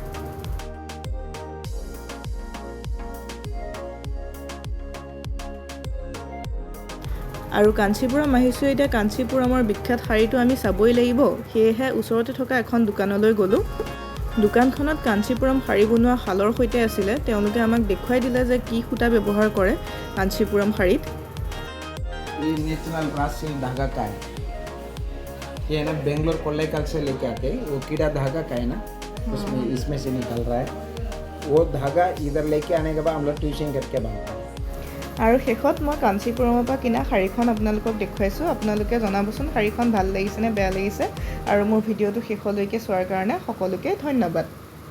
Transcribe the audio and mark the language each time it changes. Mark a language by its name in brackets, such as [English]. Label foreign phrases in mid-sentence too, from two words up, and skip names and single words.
[Assamese] আৰু কাঞ্চীপুৰম আহিছোঁ, এতিয়া কাঞ্চীপুৰমৰ বিখ্যাত শাড়ীটো আমি চাবই লাগিব, সেয়েহে ওচৰতে থকা এখন দোকানলৈ গ'লোঁ। দোকানখনত কাঞ্চীপুৰম শাড়ী বনোৱা শালৰ সৈতে আছিলে। তেওঁলোকে আমাক দেখুৱাই দিলে যে কি সূতা ব্যৱহাৰ কৰে কাঞ্চীপুৰম শাড়ীত। [Hindi] ये [English] natural brass silk [Hindi] धागा का है, ये है ना बेंगलोर कोल्लेकाल से लेके आके वो कीड़ा धागा का है ना, उसमें इसमें से निकल रहा है। वो धागा इधर लेके आने के बाद हम लोग ट्यूशन करके बांधते हैं। [Assamese] আৰু শেষত মই কাঞ্চীপুৰমৰ পৰা কিনা শাড়ীখন আপোনালোকক দেখুৱাইছোঁ। আপোনালোকে জনাবচোন শাড়ীখন ভাল লাগিছে নে বেয়া লাগিছে, আৰু মোৰ ভিডিঅ'টো শেষলৈকে চোৱাৰ কাৰণে সকলোকে ধন্যবাদ।